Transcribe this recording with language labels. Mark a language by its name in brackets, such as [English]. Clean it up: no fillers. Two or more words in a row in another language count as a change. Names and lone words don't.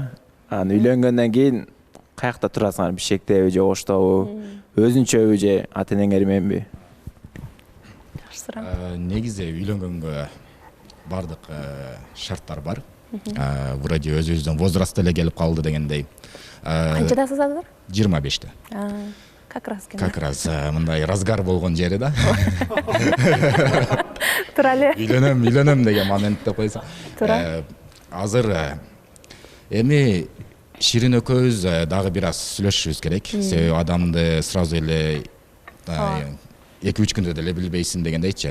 [Kyrgyz] Үйлөнгөндөн кийин каякта турасыңар? Бишкектеби же Оштобу? Өзүнчөбү же ата-энеңер мененби? Негизи үйлөнгөнгө бардык шарттар бар. Вроде өзүбүздүн возраст эле келип калды дегендей. Канчадасыз азыр? 25-те. [Russian] Как раз [Kyrgyz] мындай разгар болгон жери да. Тура эле. Үйлөнөм деген моментте койсо. Азыр эми Ширин экөөбүз дагы бир аз сүйлөшүшүбүз керек. Себеби адамды сразу эле 2-3 күндө деле билбейсиң дегендейчи.